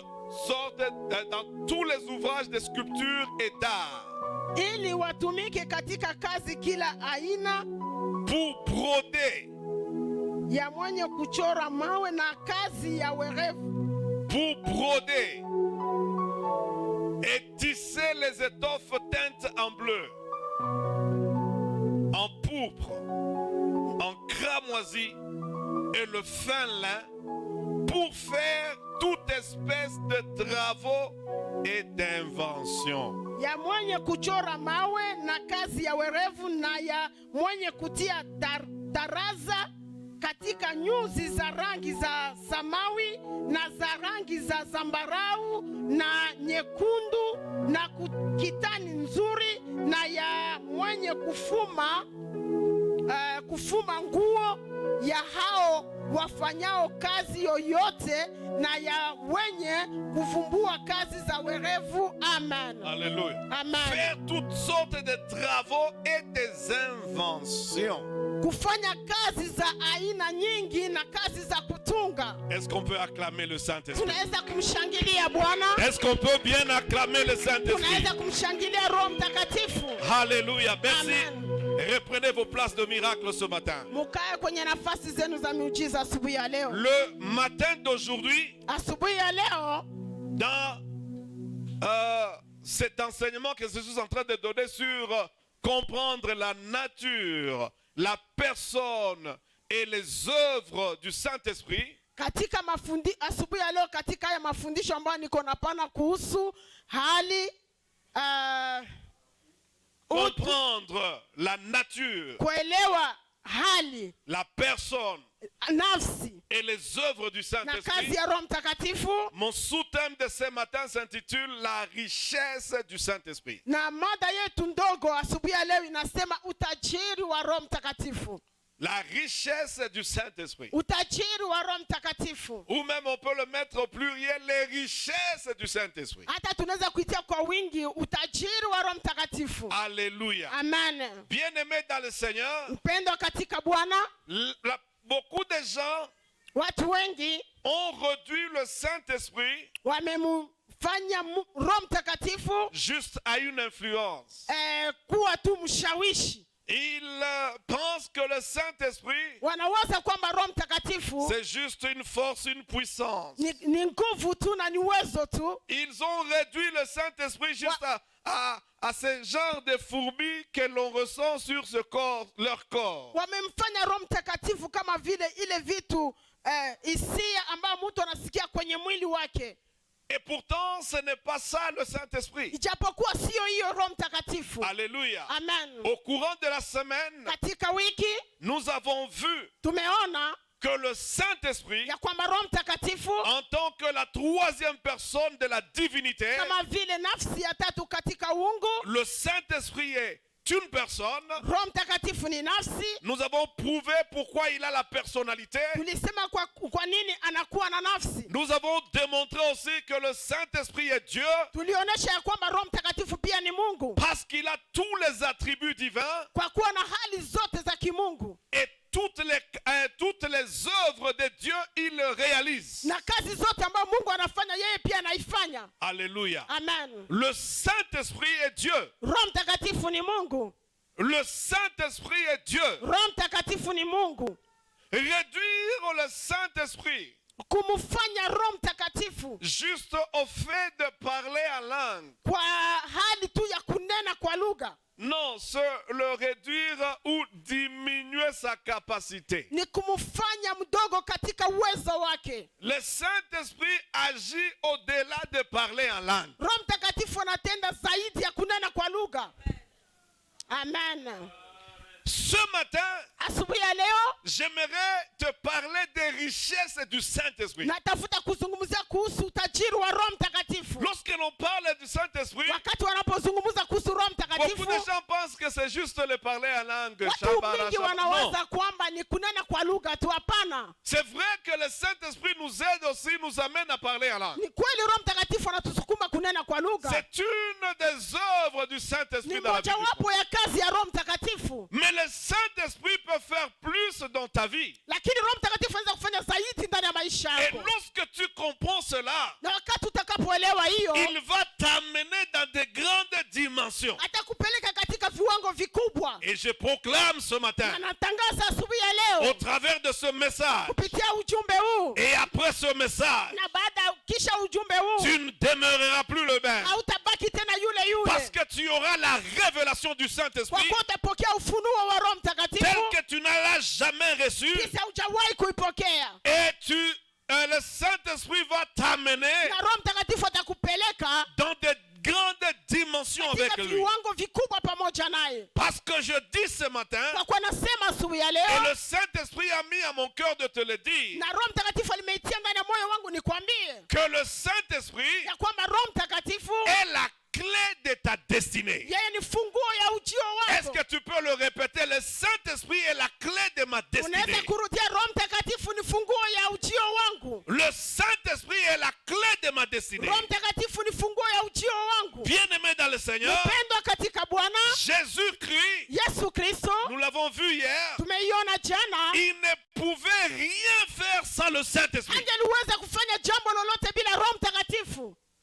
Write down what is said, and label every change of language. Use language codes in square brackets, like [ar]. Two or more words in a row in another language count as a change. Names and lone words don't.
[fr] sortes, dans tous les ouvrages de sculpture et d'art. [sw] Ili watumike katika kazi kila aina. [fr] Pour broder. [sw] Ya mwenye kuchora mawe na kazi ya werevu. [fr] Pour broder et tisser les étoffes teintes en bleu, en pourpre, en cramoisi et le fin lin, pour faire toute espèce de travaux et d'inventions. [sw] Ya mwenye kuchora mawe na kazi ya werevu na ya mwenye kutia taraza katika nyuzi za rangi za samawi na za rangi za zambarau na nyekundu na kitani nzuri na ya mwenye kufuma nguo ya hao wafanyao kazi yoyote na ya wenye kuvumbua kazi za werevu. Amen. Alléluia. Amen. [fr] Faire toutes sortes de travaux et des inventions. [sw] Kufanya kazi za aina nyingi na kazi za kutunga. [fr] Est-ce qu'on peut acclamer le Saint-Esprit? [sw] Tunaweza kumshangilia Bwana. [fr] Est-ce qu'on peut bien acclamer le Saint-Esprit? [sw] Tunaweza kumshangilia Roho Mtakatifu. [fr] Alléluia. Merci. Amen. Reprenez vos places de miracle ce matin. [sw] Mukae kwenye nafasi zenu za miujiza asubuhi ya leo. [fr] Le matin d'aujourd'hui, [sw] Asubuhi ya leo, [fr] dans cet enseignement que je suis en train de donner sur comprendre la nature, la personne et les œuvres du Saint-Esprit, [sw] katika asubuhi ya leo katika haya mafundisho ambayo niko napana kuhusu hali [fr] comprendre la nature, [sw] kuelewa hali, [fr] la personne [sw] nafsi [fr] et les œuvres du [sw] na [fr] Saint-Esprit. [sw] kazi ya Roho Mtakatifu. [fr] Mon sous-thème de ce matin s'intitule La richesse du Saint-Esprit. [sw] Na mada yetu ndogo asubuhi ya leo inasema utajiri wa Roho Mtakatifu. [fr] La richesse du Saint-Esprit. [sw] Utajiri wa Roho Mtakatifu. [fr] Ou même on peut le mettre au pluriel, les richesses du Saint-Esprit. [sw] Hata tunaweza kuitia kwa wingi utajiri wa Roho Mtakatifu. Alléluia. Amen. [fr] Bien-aimés dans le Seigneur, [sw] Mpendo katika Bwana, [fr] beaucoup de gens [sw] watu wengi [fr] ont réduit le Saint-Esprit [sw] wamemfanya Roho Mtakatifu [fr] juste à une influence. [sw] Kuwa tu mshawishi. [fr] Ils pensent que le Saint-Esprit, [sw] wanawaza kwamba Roho Mtakatifu [fr] c'est juste une force, une puissance. [sw] ni nguvu tu na ni uwezo tu. [fr] Ils ont réduit le Saint-Esprit juste à ce genre de fourmis que l'on ressent sur ce corps, leur corps. [sw] Wamemfanya Roho Mtakatifu kama vile ile vitu hisia ambayo mtu anasikia kwenye mwili wake. [fr] Et pourtant, ce n'est pas ça le Saint-Esprit. [sw] Ijapokuwa sio hiyo Roho Mtakatifu. Alléluia. Amen. [fr] Au courant de la semaine, [sw] katika wiki [fr] nous avons vu [sw] tumeona [fr] que le Saint-Esprit, [sw] ya kwamba Roho Mtakatifu [fr] en tant que la troisième personne de la divinité, [sw] kama vile nafsi ya tatu katika uungu, [fr] le Saint-Esprit est une personne. [sw] Roho Mtakatifu ni nafsi. [fr] Nous avons prouvé pourquoi il a la personnalité. [sw] Tulisema kwa nini anakuwa na nafsi. [fr] Nous avons démontré aussi que le Saint-Esprit est Dieu. [sw] Tulionyesha ya kwamba Roho Mtakatifu pia ni Mungu. [fr] Parce qu'il a tous les attributs divins. [sw] Kwa kuwa na hali zote za kimungu. [fr] Et toutes les œuvres de Dieu, il le réalise. [sw] Na kazi zote ambazo Mungu anafanya yeye pia anaifanya. Alléluia. Amen. [fr] Le Saint-Esprit est Dieu. [sw] Roho Mtakatifu ni Mungu. [fr] Le Saint-Esprit est Dieu. [sw] Roho Mtakatifu ni Mungu. [fr] Réduire le Saint-Esprit [sw] kumfanya Roho Mtakatifu [fr] juste au fait de parler en langue, [sw] kwa hali tu ya kunena kwa lugha, [fr] non, le réduire ou diminuer sa capacité. [sw] Ni kumfanya mdogo katika uwezo wake. [fr] Le Saint-Esprit agit au-delà de parler en langue. [sw] Roho Mtakatifu anatenda zaidi ya kunena kwa lugha. Amen. [fr] Ce matin, [sw] asubuhi ya leo, [fr] j'aimerais te parler des richesses du Saint-Esprit. [sw] Natafuta kuzungumzia kuhusu utajiri wa Roho Mtakatifu. [fr] Lorsque l'on parle du Saint-Esprit, [sw] wakati wanapozungumza kuhusu Roho Mtakatifu, [fr] beaucoup de gens pensent que c'est juste le parler en langue. [sw] Watu wengi wanawaza kwamba ni kunena kwa lugha tu. Hapana. [fr] C'est vrai que le Saint-Esprit nous aide aussi, nous amène à parler en langue. [sw] Ni kweli Roho Mtakatifu anatusukuma kunena kwa lugha. [fr] C'est une des œuvres du Saint-Esprit dans la vie. [sw] Ni mojawapo ya kazi ya Roho Mtakatifu. [fr] Mais le Saint-Esprit peut faire plus dans ta vie. [sw] Lakini Roho Mtakatifu anaweza kufanya zaidi ndani ya maisha yako. [fr] Et lorsque tu comprends cela, [sw] na wakati utakapoelewa hiyo, [fr] il va t'amener dans de grandes dimensions. [sw] atakupeleka katika viwango vikubwa. [fr] Et je proclame ce matin, [sw] Na natangaza asubuhi ya leo, [fr] au travers de ce message, [sw] kupitia ujumbe huu, [fr] et après ce message, [sw] na baada kisha ujumbe huu, [fr] tu ne demeureras plus le même. [sw] hautabaki tena yule yule, [fr] Parce que tu auras la révélation du [sw] kwa [fr] Saint-Esprit [sw] kuwa utapokea ufunuo wa Roho [fr] tel [sw] Mtakatifu [fr] que tu n'as l'as jamais reçu. [sw] kisa hujawahi kuipokea. [fr] Et le Saint-Esprit va t'amener [sw] Na Roho Mtakatifu atakupeleka [fr] dans de grandes dimensions avec [sw] katika [fr] lui. [sw] viwango vikubwa pamoja naye. [fr] Parce que je dis ce matin, [sw] Kwa kuwa nasema asubuhi ya [fr] et [sw] leo, [fr] le Saint-Esprit a mis à mon cœur de te le dire, [sw] na Roho Mtakatifu alimeitia ndani ya moyo wangu nikwambie [fr] que le Saint-Esprit [sw] ya kwamba Roho Mtakatifu [fr] est la clé de ta destinée. [sw] yeye ni funguo ya ujio [fr] Est-ce [sw] wako. [fr] que tu peux le répéter? Le Saint-Esprit est la clé de ma [sw] Unaweza [fr] destinée. [sw] kurudia, Roho Mtakatifu ni funguo ya ujio wangu. [fr] Le Saint-Esprit est la clé de ma destinée. [sw] Roho Mtakatifu ni funguo ya ujio wangu. [fr] Bien-aimé dans le Seigneur, [sw] Mpendwa katika Bwana [fr] Jésus-Christ, [sw] Yesu Kristo, [fr] nous l'avons vu hier, [sw] tumeiona jana, [fr] il ne pouvait rien faire sans le Saint-Esprit. [sw] angeliweza kufanya jambo lolote bila Roho Mtakatifu.